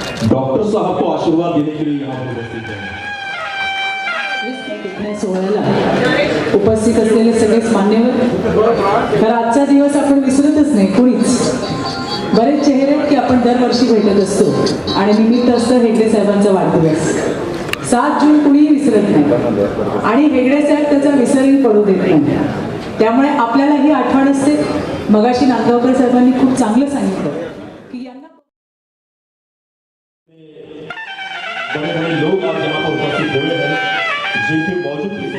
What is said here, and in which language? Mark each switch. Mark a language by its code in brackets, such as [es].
[hi] Doctor साहब को आशीर्वाद देने के लिए यहाँ पर उपस्थित हैं. [mr] सोहळ्याला उपस्थित असलेले सगळेच मान्यवर, तर आजचा दिवस आपण विसरतच नाही कोणीच. बरेच चेहरे की आपण दरवर्षी भेटत असतो आणि निमित्त असतं हेगडे साहेबांचा वाढदिवस. 7 जून कुणीही विसरत नाही आणि हेगडे साहेब त्याचा विसरही पडू देत नाही. त्यामुळे आपल्याला ही आठवण असते. मगाशी नांदगावकर साहेबांनी खूप चांगलं सांगितलं की यांना [hi] बड़े लोग आज यहाँ पर उपस्थित हुए हैं जिनके मौजूद